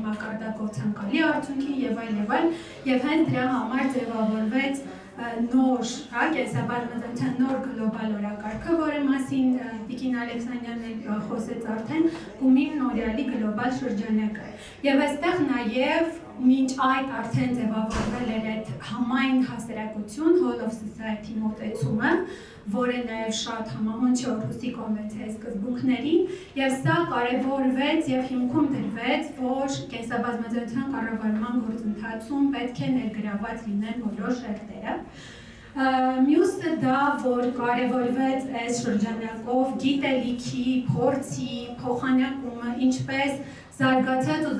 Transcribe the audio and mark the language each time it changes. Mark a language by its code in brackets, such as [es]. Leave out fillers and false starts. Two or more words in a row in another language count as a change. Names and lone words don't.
[hy] մակարդակով ցանկալի արդյունքի եւ այլ, եւ հենց դրա համար ձևավորվեց նոր կենսաբազմազանության նոր գլոբալ օրակարգը, որի մասին Տիկին Ալեքսանյանն խոսեց արդեն, Կումին Նորեալի գլոբալ շրջանակը։ Եվ այստեղ նաև մինչ այդ արդեն ձևավորվել էր այդ համայն հասարակություն, [en] whole of society [hy] մոտեցումը, որը նաև շատ համահունչ է Օրհուսի կոնվենցիայի սկզբունքներին, եւ սա կարևորվեց եւ հիմքում դրվեց, որ կենսաբազմազանության կառավարման գործընթացում պետք է ներգրաված լինեն բոլոր շերտերը։ Մյուսը դա, որ կարևորվեց այս շրջանակով գիտելիքի, փորձի, փոխանակումը, ինչպես զարգացած ու